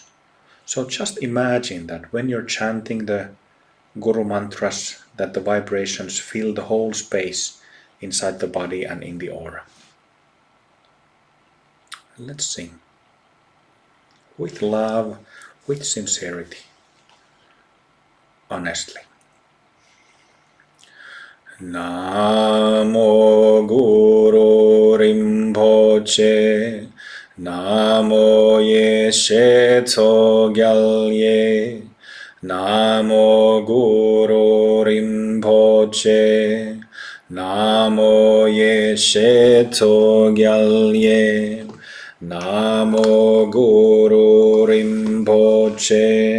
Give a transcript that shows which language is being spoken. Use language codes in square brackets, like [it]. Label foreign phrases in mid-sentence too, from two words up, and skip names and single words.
[en] So just imagine that when you're chanting the Guru mantras, that the vibrations fill the whole space inside the body and in the aura. Let's sing with love, with sincerity, honestly. [sa] Namo Guru Rinpoche, Namo Yeshe Tsogyalye, Namo Guru Rinpoche, Namo Yeshe Tsogyalye, Namo Guru Rinpoche,